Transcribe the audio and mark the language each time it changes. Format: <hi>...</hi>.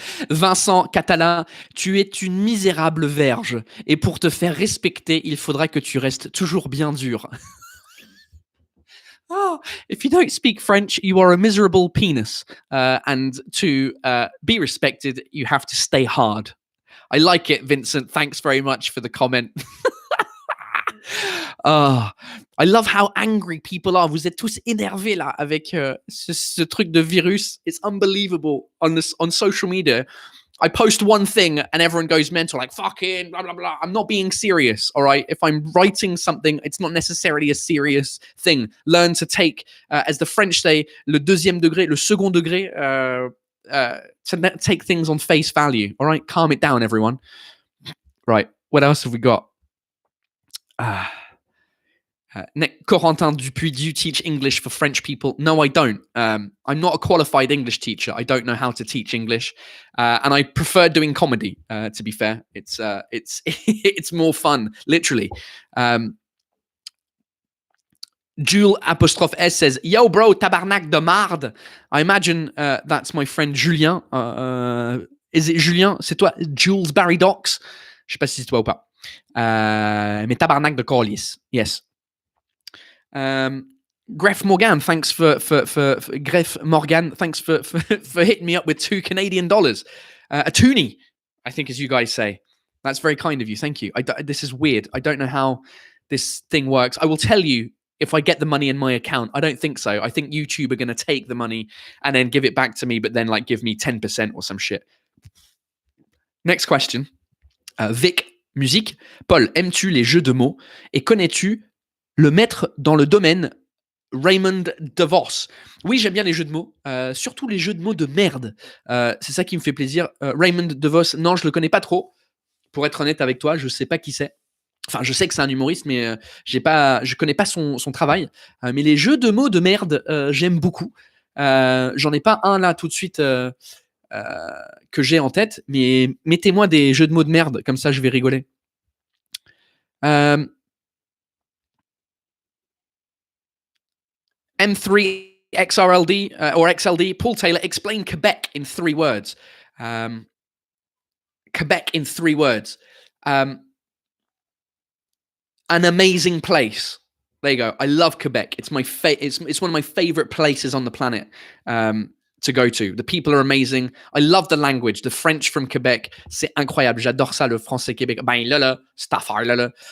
<fr>Vincent Catala, tu es une misérable verge. Et pour te faire respecter, il faudra que tu restes toujours bien dur.</fr> <en>Oh, if you don't speak French, you are a miserable penis. And to be respected, you have to stay hard. I like it, Vincent. Thanks very much for the comment. Ah, I love how angry people are.</en> <fr>Vous êtes tous énervés là avec ce truc de virus.</fr> <en>It's unbelievable on social media. I post one thing and everyone goes mental, like fucking blah blah blah. I'm not being serious, all right. If I'm writing something, it's not necessarily a serious thing. Learn to take, as the French say,</en> <fr>le deuxième degré, le second degré,</fr> <en>to take things on face value. All right, calm it down, everyone. Right, what else have we got? Corentin Dupuis, do you teach English for French people? No, I don't. I'm not a qualified English teacher. I don't know how to teach English, and I prefer doing comedy. To be fair, it's it's more fun, literally. Jules apostrophe S says, "Yo, bro,</en> <fr>tabarnak de marde."</fr> <en>I imagine that's my friend Julien. Is it Julien?</en> <fr>C'est toi, Jules Barry Docks? Je sais pas si c'est toi ou pas. Mais tabarnak de colis. Yes.</fr> <en>Gref Morgan, thanks for Gref Morgan, thanks for hitting me up with $2 Canadian, a toonie, I think, as you guys say. That's very kind of you. Thank you. This is weird. I don't know how this thing works. I will tell you if I get the money in my account. I don't think so. I think YouTube are going to take the money and then give it back to me, but then like give me 10% or some shit. Next question. Vic Musique.</en> <fr>Paul, aimes-tu les jeux de mots et connais-tu le maître dans le domaine, Raymond DeVos? Oui, j'aime bien les jeux de mots, surtout les jeux de mots de merde. C'est ça qui me fait plaisir. Raymond DeVos, non, je le connais pas trop. Pour être honnête avec toi, je sais pas qui c'est. Enfin, je sais que c'est un humoriste, mais je connais pas son travail. Mais les jeux de mots de merde, j'aime beaucoup. J'en ai pas un là tout de suite que j'ai en tête, mais mettez-moi des jeux de mots de merde, comme ça je vais rigoler.</fr> <en>M3 XRLD or XLD, Paul Taylor, explain Quebec in 3 words. Quebec in 3 words. An amazing place. There you go. I love Quebec. It's my it's one of my favorite places on the planet to go to. The people are amazing. I love the language. The French from Quebec,</en> <fr>c'est incroyable. J'adore ça, le français Québec. Ben là là, cette affaire là là.</fr>